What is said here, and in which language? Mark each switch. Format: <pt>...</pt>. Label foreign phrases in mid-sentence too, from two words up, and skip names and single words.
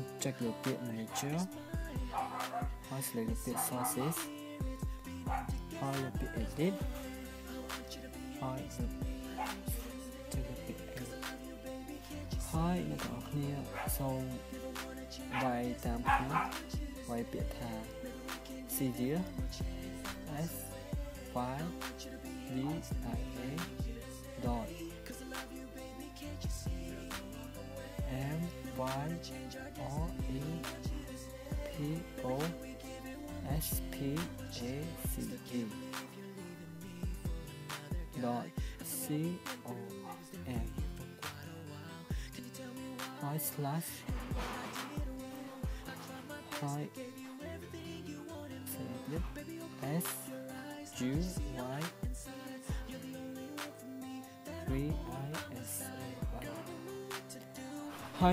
<km>ចុចលើពាក្យ manager ហើយ select លើពាក្យ sources ហើយលើពាក្យ edit ហើយចុចលើពាក្យ edit ហើយអ្នកទាំងអស់គ្នាសូមវាយតាមខ្ញុំវាយពាក្យថា</km> <en>Cdia S file dia dot M Y O E P O S P A C E dot C O M ហើយ slash ហើយ S U Y 3 I S A ហើយ</en>